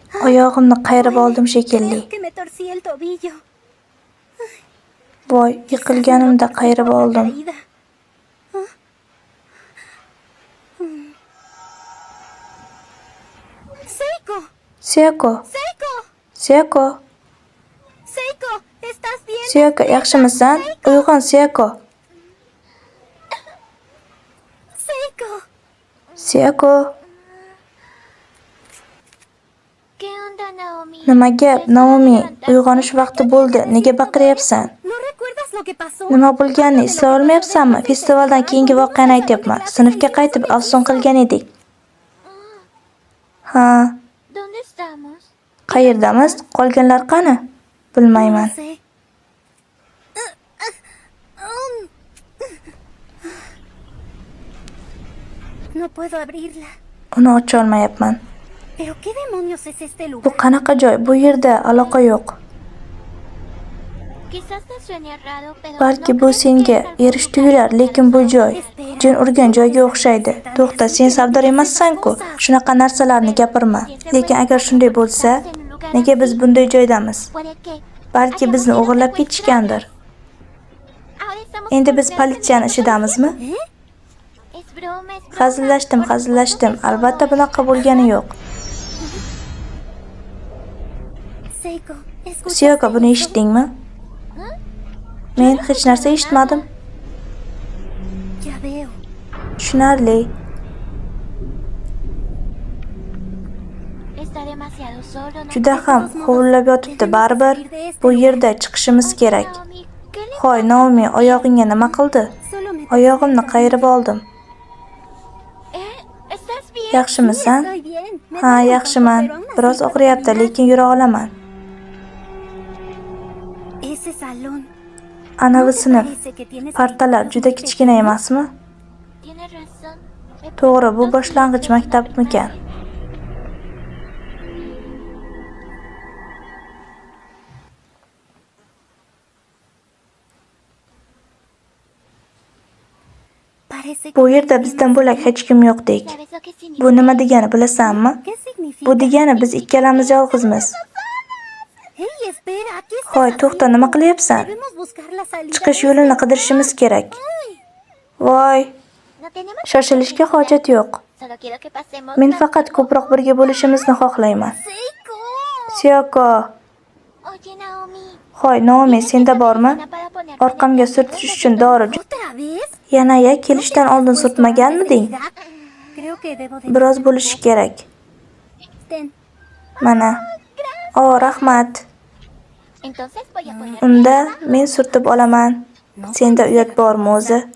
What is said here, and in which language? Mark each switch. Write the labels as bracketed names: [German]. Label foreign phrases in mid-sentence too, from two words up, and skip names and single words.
[Uzbek] Oyog'imni qayirib oldim shekilli. [Spanish] Creo que me torcí el tobillo. [Uzbek] Voy, yiqilganimda qayirib [Spanish] Por la [Uzbek] oldim. [Spanish] caída. Seiko, Suyako, Seiko, Suyako, Seiko, ¿estás bien? [Uzbek] Suyako, yaxshimisan? Uyg'on, Suyako. Seiko. Suyako, [Spanish] ¿Qué onda, Naomi? [Uzbek] nima gap? Naomi, uyg'onish vaqti bo'ldi. Nega baqiryapsan? [Spanish] ¿No recuerdas lo que pasó? [Uzbek] Nima bo'lganini eslay olmayapsanmi? Festivaldan keyingi voqeani aytyapman. Sinfga qaytib afsun qilgan edik. Ha, [Spanish] ¿Dónde estamos? [Uzbek] qayerdamiz? Qolganlar qani? Bilmayman. [Spanish] No sé. No puedo abrirla. [Uzbek] Uni ocha olmayapman. [Spanish] ¿Pero qué demonios es este [Uzbek] Bu [Spanish] lugar? [Uzbek] qanaqa joy? Bu yerda aloqa yo'q. [Spanish] Quizás te suene raro, pero [Uzbek] Balki [Spanish] ¿no [Uzbek] bu [Spanish] crees que [Uzbek] senga [Spanish] es algo [Uzbek] erish tuyular, lekin bu joy jin urgan joyga o'xshaydi. To'xta, sen savdor emassan-ku. Shunaqa narsalarni gapirma. Lekin agar shunday bo'lsa, nega biz bunday joydamiz? [Spanish] Puede que [Uzbek] Balki bizni o'g'irlab ketishgandir. [Spanish] ahora estamos [Uzbek] Endi biz [Spanish] por [Uzbek] politsiyani ishidamizmi? [Spanish] Es broma, es broma. [Uzbek] Hazillashdim. Albatta bunaqa bo'lgani yo'q. [Spanish] Seiko, ¿escuchaste [Uzbek] Suyako, buni [Spanish] eso? [Uzbek] eshitdingmi? Men hech narsa eshitmadim. [Spanish] Ya veo. [Uzbek] Tushunarli. [Spanish] Está demasiado solo, ¿no? [Uzbek] Juda ham hovlab yotibdi baribir. Bu yerda chiqishimiz kerak. [Spanish] Naomi, ¿qué le [Uzbek] Hoy, Naomi, oyog'ingga nima qildi? [Spanish] Solo me... [Uzbek] Oyog'imni qayirib oldim. [Spanish] ¿Estás bien? [Uzbek] Yaxshimisan? [Spanish] Estoy bien. Me [Uzbek] Ha, [Spanish] duele un [Uzbek] yaxshiman. [Spanish] poco, pero aún así [Uzbek] Biroz [Spanish] puedo [Uzbek] og'riyapti, [Spanish] caminar. [Uzbek] lekin yura olaman. [Spanish] Ese salón. [Uzbek] Anavi sinf. [Spanish] Parece que tienes [Uzbek] Partalar juda kichkina emasmi? [Spanish] Tienes razón. [Uzbek] To'g'ri, bu boshlang'ich maktabmikan? [Spanish] Parece que [Uzbek] Bu yerda bizdan bo'lak hech kim yo'qdek. [Spanish] ¿Sabes lo que significa? [Uzbek] Bu nima degani bilasanmi? [Spanish] ¿Qué significa? [Uzbek] Bu degani biz ikkalamiz yolg'izmiz. [Spanish] Hey, espera, ¿qué estás [Uzbek] Hoy, to'xta, nima qilyapsan? [Spanish] Debemos buscar la salida. [Uzbek] Chiqish yo'lini qidirishimiz kerak. Voy, [Spanish] No tenemos [Uzbek] shoshilishga hojat yo'q. [Spanish] Solo quiero que pasemos [Uzbek] Men [Spanish] más [Uzbek] faqat [Spanish] tiempo [Uzbek] ko'proq birga bo'lishimizni xohlayman. Seiko. Suyako, [Spanish] Oye, Naomi. [Uzbek] hoy, Naomi, senda bormi? [Spanish] Para poner [Uzbek] Orqamga surtish uchun dori. [Spanish] ¿Otra vez? [Uzbek] Yana kelishdan oldin surtmaganmiding? [Spanish] Creo que debo de... [Uzbek] Biroz bo'lishi kerak. [Spanish] Ten. [Uzbek] Mana. O, rahmat. [Spanish] Entonces voy a poner [Uzbek] Unda men surtib olaman. Senda uyat bormi o'zi?